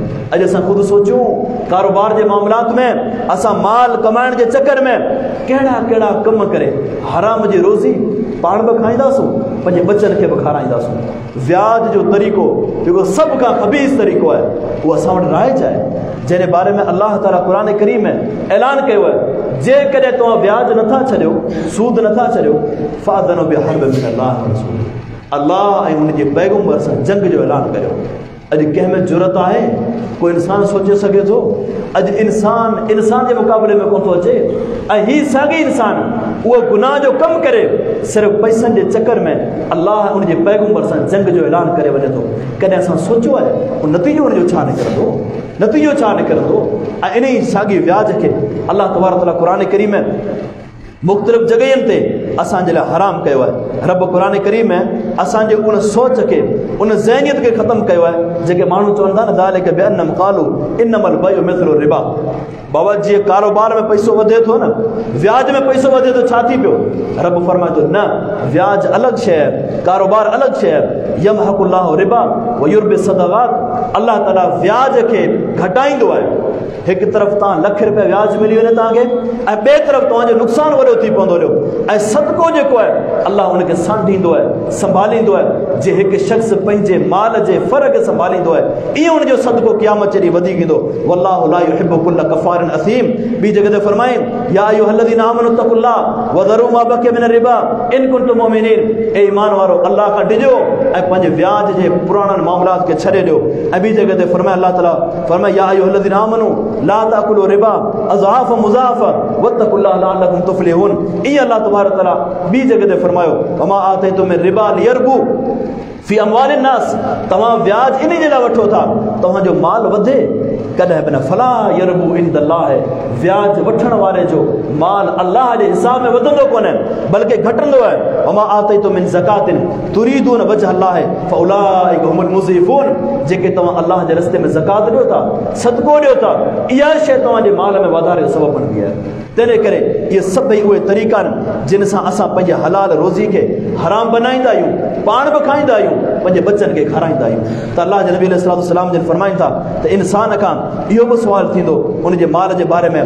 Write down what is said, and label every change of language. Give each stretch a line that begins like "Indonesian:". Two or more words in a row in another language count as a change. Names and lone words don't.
Sindhi: अॼु असां ख़ुदि सोचूं, कारोबार जे मामलात में असां माल कमाइण जे चकर में कहिड़ा कहिड़ा कम करे हराम जी रोज़ी पाण बि खाईंदासूं, पंहिंजे बचनि खे बि खाराईंदासूं। व्याज जो तरीक़ो जेको सभ खां ख़बीस तरीक़ो आहे, उहो असां वटि राइज आहे, जंहिंजे बारे में अलाह ताला क़ुरान करीम में ऐलान कयो आहे, जेकॾहिं तव्हां व्याज नथा छॾियो, सूद नथा छॾियो,
Arabic: فأذنوا بحرب من الله ورسول,
Sindhi: अल्लाह ऐं उनजे पैगंबर सां जंग जो ऐलान करियो। अॼु कंहिं में ज़रूरत आहे? कोई इंसान सोचे सघे थो? अॼु इंसान जे मुक़ाबले में कोन थो अचे। ऐं हीउ साॻी इंसान उहो गुनाह जो कमु करे सिर्फ़ु पैसनि जे चकर में अल्लाह उनजे पैगंबर सां जंग जो ऐलान करे वञे थो। कॾहिं असां सोचियो आहे उहो नतीजो उनजो छा निकिरंदो? नतीजो छा निकिरंदो? ऐं इन ई साॻी व्याज खे अल्लाह तबारक तआला क़ुरान करीम में मुख़्तलिफ़ जॻहियुनि ते असांजे लाइ हराम कयो आहे। रब क़ुरान करीम में असांजे उन सोच खे, उन ज़हनियत खे ख़तमु कयो आहे जेके माण्हू चवनि था न,
Arabic: ذلك بأنهم قالوا إنما البيع مثل الربا.
Sindhi: बाबा जीअं कारोबार में पैसो वधे थो न, व्याज में पैसो वधे थो, छा थी पियो? रब फरमाए थो न, व्याज अलॻि शइ आहे, कारोबार अलॻि शइ आहे।
Arabic: يمحق الله الربا ويربي الصدقات.
Sindhi: अल्लाह ताला व्याज खे घटाईंदो आहे। हिकु तरफ़ तव्हां लख रुपया व्याज मिली वञे तव्हांखे, ऐं ॿिए तरफ़ तव्हांजो नुक़सानु वॾो थी पवंदो हलियो। ऐं सदको जेको आहे अल्लाह उनखे सांभींदो आहे, संभालींदो आहे। जे हिकु शख़्स पंहिंजे माल जे फर खे संभालींदो आहे, ईअं उनजो सदको क़यामत जॾहिं वधीक ईंदो।
Arabic: والله لا يحب كل كفار أثيم. ॿी जॻह ते फरमाए, يا أيها الذين آمنوا اتقوا الله وذروا ما بقي من الربا إن كنتم مؤمنين.
Sindhi: ए ईमान वारो, अल्लाह खां डिॼो ऐं पंहिंजे व्याज जे पुराणनि मामलात खे छॾे ॾियो। ऐं ॿी जॻह ते फरमाए, अल्लाह ताला फरमाए,
Arabic: يا أيها الذين آمنوا لا تأكلوا الربا أضعافا مضاعفة واتقوا الله لعلكم تفلحون.
Sindhi: ईअं अल्लाह तबारक तआला ॿी जॻह ते फरमायो,
Arabic: وما آتيتم من ربا ليربو في أموال الناس.
Sindhi: तव्हां व्याज इन जे लाइ वठो था तव्हांजो माल वधे, कॾहिं बि न।
Arabic: فلا يربو عند الله,
Sindhi: व्याज वठण वारे जो माल अल्लाह जे हिसाब में वधंदो कोन्हे बल्कि घटंदो आहे।
Arabic: وما آتيتم من زكاة تريدون وجه الله فأولئك هم المضعفون.
Sindhi: जेके तव्हां अल्लाह जे रस्ते में ज़कात ॾियो था, सदको ॾियो था, इहा शइ तव्हांजे माल में वाधारे जो सबबु बणंदी आहे। तंहिंजे करे इहे सभई उहे तरीक़ा आहिनि जिन सां असां पंहिंजे हलाल रोज़ी खे हराम बनाईंदा आहियूं, पाण बि खाईंदा आहियूं, पंहिंजे बचनि खे खाराईंदा आहियूं। त अल्लाह जे नबी अलैहिस्सलाम जिन फरमाइनि था त इंसान खां इहो बि सुवालु थींदो उनजे माल जे बारे में।